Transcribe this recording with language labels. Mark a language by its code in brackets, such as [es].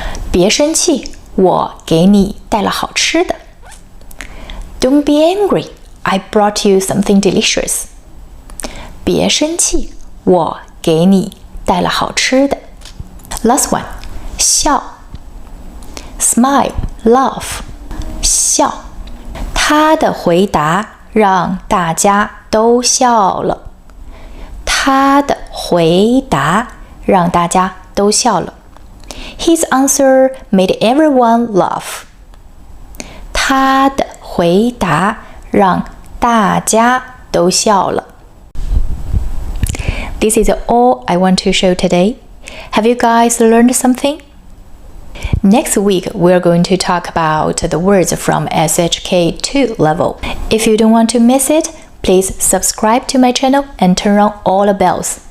[zh] 别生气，我给你带了好吃的。 [en] Don't be angry. I brought you something delicious. [zh] 别生气，我给你带了好吃的。 [en] Last one. 笑。Smile, laugh. 笑。 [zh] 他的回答让大家都笑了。他的回答让大家都笑了。 [en] His answer made everyone laugh. [zh] 他的回答让大家都笑了。 [en] This is all I want to show today. Have you guys learned something? Next week, we're going to talk about the words from SHK2 level. If you don't want to miss it, please subscribe to my channel and turn on all the bells.